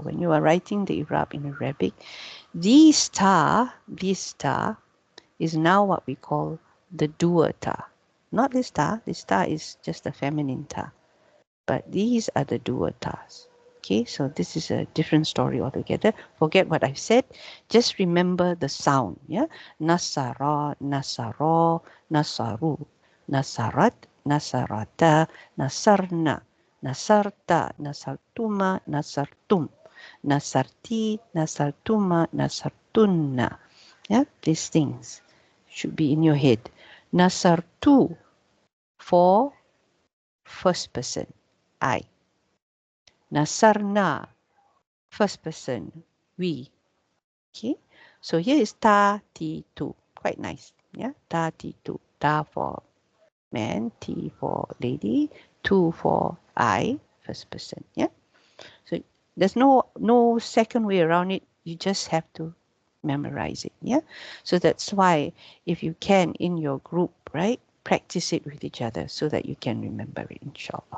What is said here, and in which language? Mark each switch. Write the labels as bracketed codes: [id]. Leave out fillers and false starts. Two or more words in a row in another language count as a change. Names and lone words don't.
[en] When you are writing the i'rab in Arabic, this ta is now what we call the dua ta. Not this ta. This ta is just a feminine ta. But these are the dua tas. Okay, so this is a different story altogether. Forget what I've said. Just remember the sound. Yeah, [ar] نصر، نصرا، نصروا، نصرت، نصرتا، نصرن، نصرت، نصرتما، نصرتم، نصرت، نصرتما، نصرتن. [en] Yeah, these things should be in your head. Nasartu for first person, I. Nasarna, first person, we. Okay, so here is ta, ti, tu. Quite nice. Yeah, ta, ti, tu. Ta for man, ti for lady, tu for I, first person. Yeah, so there's no second way around it. You just have to memorize it. Yeah, so that's why if you can in your group, right, practice it with each other so that you can remember it, inshallah.